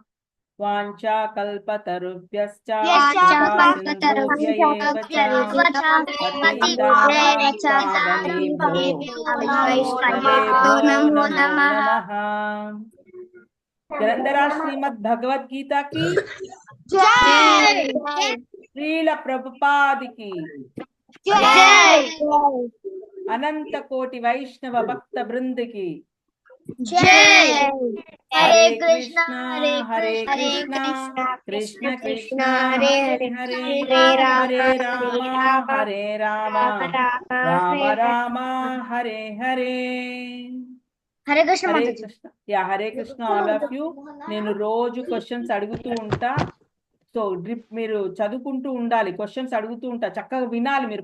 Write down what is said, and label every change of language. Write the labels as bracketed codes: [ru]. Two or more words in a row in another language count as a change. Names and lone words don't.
[sa] వాంఛాకల్పతరుభ్యశ్చ జలంధరా [te] శ్రీమద్ భగవద్గీత కి శ్రీల ప్రభుపాదికి అనంత కోటి వైష్ణవ భక్త బృందకి జై. హరే హరే కృష్ణ కృష్ణ హరే హరే కృష్ణ కృష్ణ కృష్ణ కృష్ణ కృష్ణ హరే హరే హరే హరే హరే హరే రామ రామ హరే రామ రామ రామ హరే హరే. హరే కృష్ణ హరే మాతాజీ. కృష్ణ. యా హరే కృష్ణ [en] all of you. [te] నేను రోజు క్వశ్చన్స్ అడుగుతూ ఉంటా. సో మీరు చదువుకుంటూ ఉండాలి, క్వశ్చన్స్ అడుగుతూ ఉంటా, చక్కగా వినాలి మీరు.